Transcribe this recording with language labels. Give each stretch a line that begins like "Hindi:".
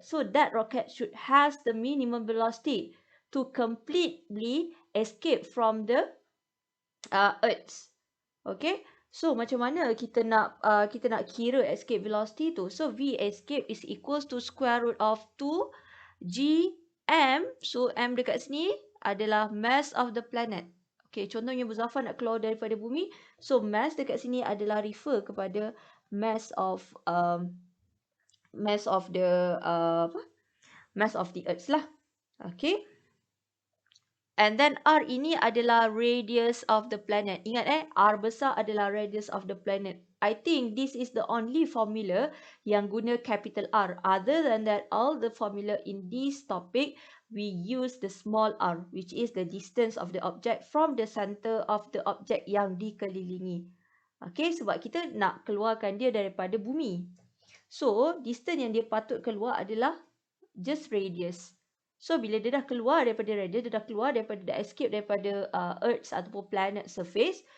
English: So that rocket should has the minimum velocity to completely escape from the Earth. Okay.
Malay: So macam mana kita nak kira escape velocity tu?
English: So V escape is equals to square root of 2 G M. So M
Malay: dekat sini adalah
English: mass of the planet.
Malay: Okay, contohnya Muzaffar nak keluar daripada bumi.
English: So mass
Malay: dekat sini adalah refer kepada
English: mass of mass of the mass of the earth lah. Okay. And then R
Malay: ini adalah
English: radius of the planet.
Malay: Ingat R besar adalah
English: radius of the planet. I think this is the only formula
Malay: yang guna
English: capital R. Other than that, all the formula in this topic, we use the small r, which is the distance of the object from the center of the object
Malay: yang dikelilingi. Okay, sebab kita nak keluarkan dia daripada bumi. So, distance yang dia patut keluar adalah just radius. So bila dia dah keluar daripada radius, dia dah keluar daripada dah escape daripada Earth ataupun planet surface.